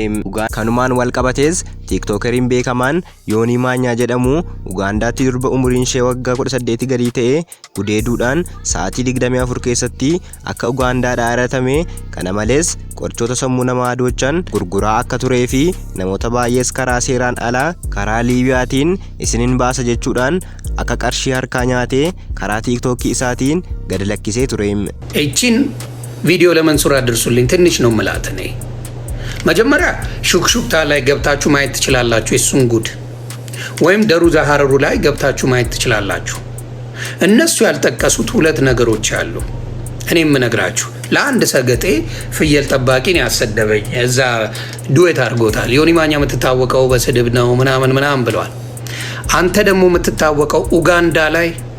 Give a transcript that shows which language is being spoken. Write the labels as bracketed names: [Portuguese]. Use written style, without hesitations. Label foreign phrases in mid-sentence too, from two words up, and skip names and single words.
[Oromo] Kanumaan wal qabatees tiiktokeriin beekamaan Yoonii Maanyaa jedhamu Ugaandaatti durba umuriin ishee waggaa 18 gadii ta'e gudeeduudhaan sa'aatii 24 keessatti akka Ugaandaadhaa hiratame. Kana malees qorichoota sammuu namaa adoochan gurguraa akka turee fi namoota baay'ees karaa seeraan alaa karaa Liibiyaatiin isiniin baasa jechuudhaan akka qarshii harkaa nyaatee karaa ቲክቶክ isaatiin gad lakkisee ture. [Amharic] እቺን ቪዲዮ ለመንሱር አድርሱልኝ ትንሽ ነው ማለት ነው። መጀመሪያ ሹክሹክታ ላይ ገብታችሁ ማየት ትችላላችሁ እሱን ጉድ ወይም ደሩዛ ሀረሩ ላይ ገብታችሁ ማየት ትችላላችሁ። እነሱ ያልጠቀሱት ሁለት ነገሮች አሉ። እኔም እነግራችሁ ለአንድ ሰገጤ ፍየል ጠባቂን ያሰደበኝ እዛ ዱዌት አድርጎታል። ዮኒ ማኛ የምትታወቀው በስድብ ነው ምናምን ብለዋል። አንተ ደግሞ የምትታወቀው ኡጋንዳ ላይ